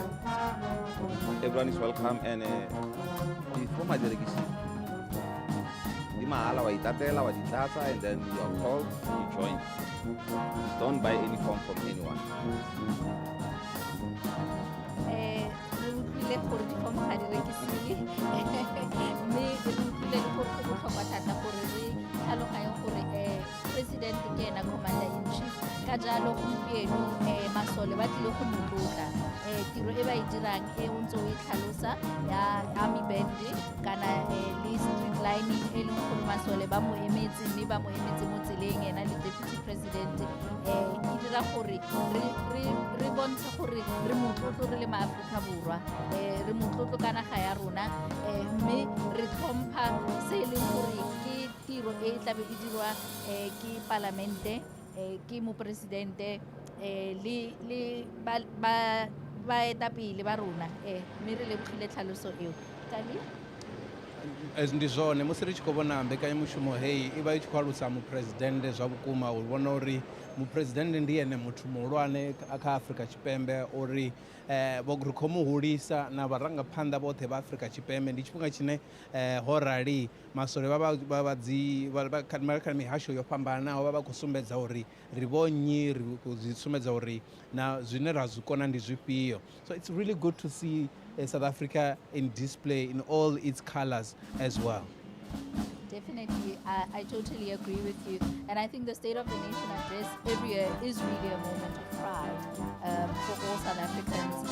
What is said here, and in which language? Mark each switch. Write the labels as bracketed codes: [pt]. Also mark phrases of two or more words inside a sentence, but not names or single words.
[en] Everyone is welcome, and before my delegation, and then you are called, you join. Don't buy any form from anyone. [tn] President ke ena commander-in-chief ka jalo gompieno masole ba tlile go motlotla tiro e ba e dirang o ntse o e tlhalosa ya [en] army band [tn] kana le [en] street lining [tn] e leng gore masole ba mo emetse, mme ba mo emetse mo tseleng ena le [en] deputy president [tn] e dira gore re bontsha gore re motlotlo re le maAforika Borwa, re motlotlo ka naga ya rona, mme re tlhompha se e leng gore ke tiro e tlabe e dirwa ke parlamente, ke mopresidente le baetapele ba rona, mme re lebogile tlhaloso eo. Tali? [ve] As ndi zwone musi ri tshi khou vhona mbekanyamushumo heyi i vha i tshi khou alusa mupresidennde zwa vhukuma, u vhona uri mupresidennde ndi ene muthu muhulwane kha Afrika Tshipembe, uri ri khou muhulisa na vharangaphanḓa vhoṱhe vha Afrika Tshipembe. Ndi tshifhinga tshine ho rali masole vha kha mihasho yo fhambanaho vha vha khou sumbedza uri ri vho nnyi, ri khou zwi sumbedza uri na zwine ra zwi kona ndi zwifhio. [en] So it's really good to see South Africa in display in all its colors as well. Definitely, I totally agree with you. And I think the State of the Nation address every year is really a moment of pride for all South Africans.